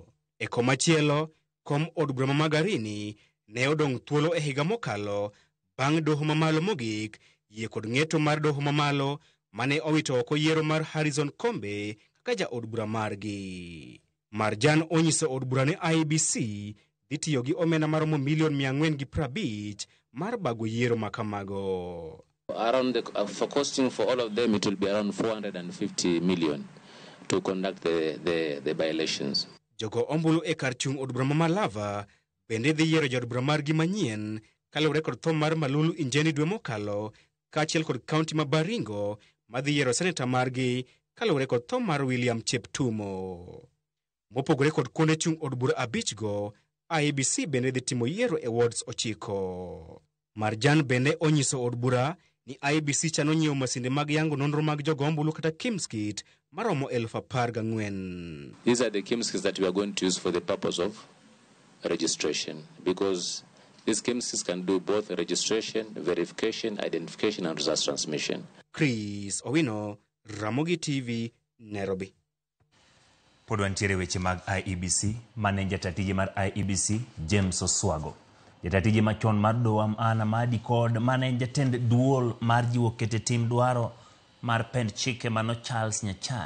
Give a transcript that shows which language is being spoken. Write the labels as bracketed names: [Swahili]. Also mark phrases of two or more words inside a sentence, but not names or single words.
[Luo (Kenya and Tanzania)] E komachielo, kom od bura ma Magarini ne odong' thuolo e higa mokalo bang' doho mamalo mogik yie kod ng'eto mar doho mamalo mane owito oko yiero mar Harrison Kombe kaka ja od bura margi. Marjan onyiso od bura ne IEBC dhi tiyo gi omenda maromo milion 450 mar bago yiero makamago. [English] Around for costing for all of them, it will be around 450 million to conduct the by-elections. [Luo (Kenya and Tanzania)] Jogo ombulu e kar chung' od bura ma Malava bende dhi yiero jood bura margi manyien kaluwore kod tho mar Malulu Injeni dwe mokalo kaachiel kod kaunti ma Baringo madhi yiero seneta margi kaluwore kod tho mar William Cheptumo. Mopogore kod kuonde chung' od bura 5 go, IEBC bende dhi timo yiero e wards 9. Marjan bende onyiso od bura ni IEBC chano nyiewo masinde mag yango nonro mag jogo ombulu kata KIMS-kit maromo 14,000. [English] These are the KIMS-kits that we are going to use for the purpose of registration, because these KIMS-kits can do both registration, verification, identification and results transmission. [Luo (Kenya and Tanzania)] Chris Owino, Ramogi TV, Nairobi. Pod wantiere weche mag IEBC, mane jatatije mar IEBC James Oswago. Jatatije machon mar Doam Ana Madi kod mane jatend duol mar jiwo kete tim dwaro mar pend chike mano Charles Nyachai.